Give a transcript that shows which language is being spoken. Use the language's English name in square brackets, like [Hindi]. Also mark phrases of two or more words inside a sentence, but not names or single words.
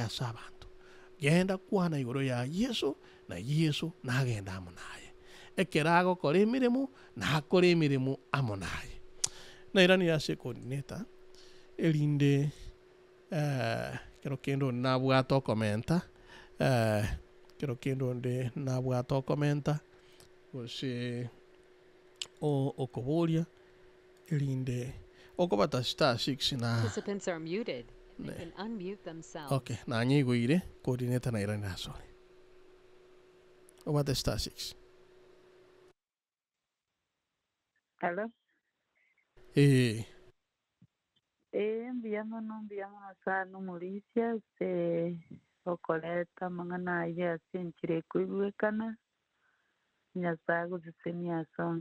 [Gusii] ase abanto genda kwana igoro ya Yesu na Yesu nagenda amo naye ekero agokora emirimo nakora emirimo amo naye nairani ase coordinator erinde kero kendo nabwata okomenta kero kendo nde nabwata okomenta gose okoboria erinde okobata star 6 na [English] Participants are muted. They can unmute themselves. [Gusii] okay nanye igoire coordinator nairani asore obata star 6 Hello. Mbiamono sana Mauricia se okoleta mang'ana ya asenchire kuigwekana Nyasaye gusisenia songs.